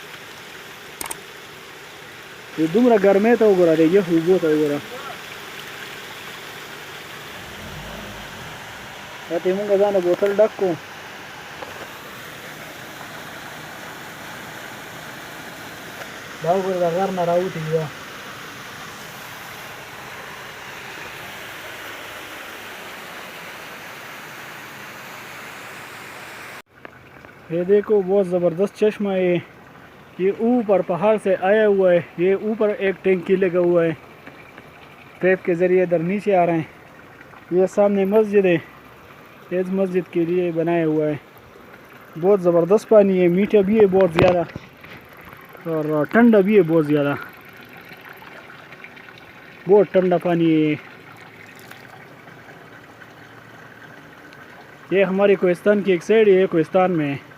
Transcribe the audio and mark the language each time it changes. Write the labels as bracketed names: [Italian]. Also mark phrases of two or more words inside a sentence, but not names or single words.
[Pashto] دومره ګرمۍ ته وګوره د یخ اوبو ته وګوره راته یې مونږ ځانه بوتل ډک کړو دا وګوره د غر نه راوتې دي دا [Urdu] یہ دیکھو بہت زبردست چشمہ ہے یہ اوپر پہاڑ سے آیا ہوا ہے یہ اوپر ایک ٹینکی لگا ہوا ہے پائپ کے ذریعے ادھر نیچے آ رہے ہیں یہ سامنے مسجد ہے اس مسجد کے لیے بنایا ہوا ہے بہت زبردست پانی ہے میٹھا بھی ہے بہت زیادہ اور ٹھنڈا بھی ہے بہت زیادہ بہت ٹھنڈا پانی ہے یہ ہمارے کوہستان کی ایک سائیڈ ہے کوہستان میں